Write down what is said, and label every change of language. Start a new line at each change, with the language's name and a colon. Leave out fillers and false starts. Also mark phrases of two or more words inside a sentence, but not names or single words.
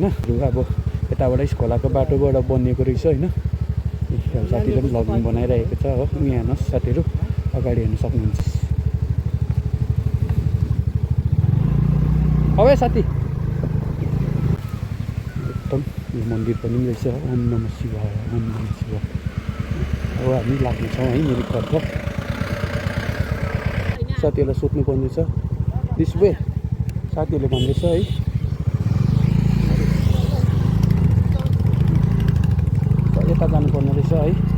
Nepali: अब यताबाटै खोलाको बाटोबाट बनिएको रहेछ होइन। साथीले पनि भ्लगिङ बनाइरहेको छ हो। यहाँ हेर्नुहोस् साथीहरू अगाडि हेर्नु सक्नुहुन्छ। अब साथी एकदम यो मन्दिर पनि रहेछ,
Sanskrit: ओम नमः शिवाय ओम नमः शिवाय।
Nepali: अब हामी लाग्नेछौँ है मिरिकतर्फ। साथीहरूलाई सोध्नु पर्नेछ
English: this way,
Nepali: साथीहरूले भन्दैछ है यता जानुपर्ने रहेछ है।